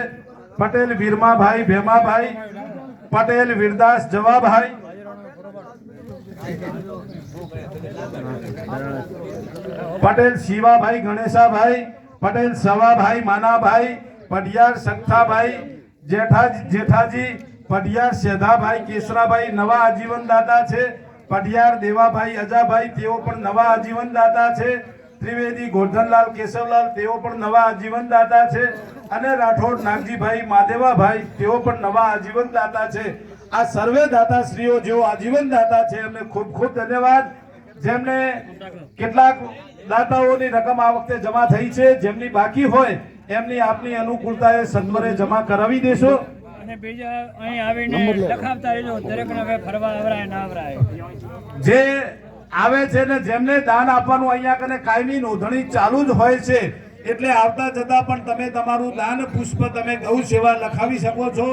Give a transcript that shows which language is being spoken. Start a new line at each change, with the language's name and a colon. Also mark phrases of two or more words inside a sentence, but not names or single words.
Gujarati: પટેલ વીરમા ભાઈ ભેમા ભાઈ પટેલ વીરદાસ જવા ભાઈ પટેલ શિવા ભાઈ ગણેશા ભાઈ પટેલ સવા ભાઈ માના ભાઈ પડિયાર સખ્તા ભાઈ જેઠાજી પડિયાર સેધા ભાઈ કેસરા ભાઈ નવા આજીવન દાતા છે। પડિયાર દેવા ભાઈ અજા ભાઈ તેઓ પણ નવા આજીવન દાતા છે। ત્રિવેદી ગોવર્ધનલાલ કેશવલાલ તેઓ પણ નવા આજીવન દાતા છે અને રાઠોડ નાગજી ભાઈ માદેવા ભાઈ તેઓ પણ નવા આજીવન દાતા છે। આ સર્વે દાતાશ્રીઓ જેઓ આજીવન દાતા છે એમને ખૂબ ખૂબ ધન્યવાદ। જેમને કેટલાક દાતાઓની રકમ આ વખતે જમા થઈ છે જેમની બાકી હોય એમની આપની અનુકૂળતાએ સત્વરે જમા કરાવી દેશો અને બીજા અહીં આવીને લખાવતા રહેજો દરેકને હવે ફરવા આવરાય ના આવરાય જે આવે છે ને જેમને દાન આપવાનું અહીંયા કને કાયમી નોંધણી ચાલુ જ હોય છે એટલે આવતા જતા પણ તમે તમારું દાન પુષ્પ તમે ગૌ સેવા લખાવી શકો છો।